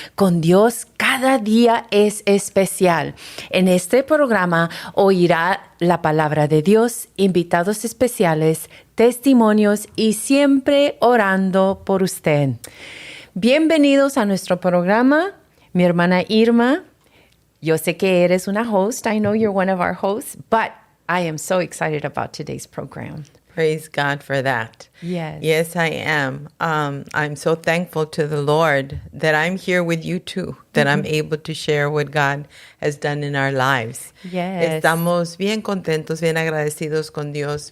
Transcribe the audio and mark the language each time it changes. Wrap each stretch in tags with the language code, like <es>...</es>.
<es>Con Dios cada día es especial. En este programa oirá la palabra de Dios, invitados especiales, testimonios y siempre orando por usted. Bienvenidos a nuestro programa, mi hermana Irma. Yo sé que eres una host.</es> <en>I know you're one of our hosts, but I am so excited about today's program. Praise God for that. Yes. Yes, I am. I'm so thankful to the Lord that I'm here with you too, that I'm able to share what God has done in our lives. Yes.</en> <es>Estamos bien contentos, bien agradecidos con Dios.</es>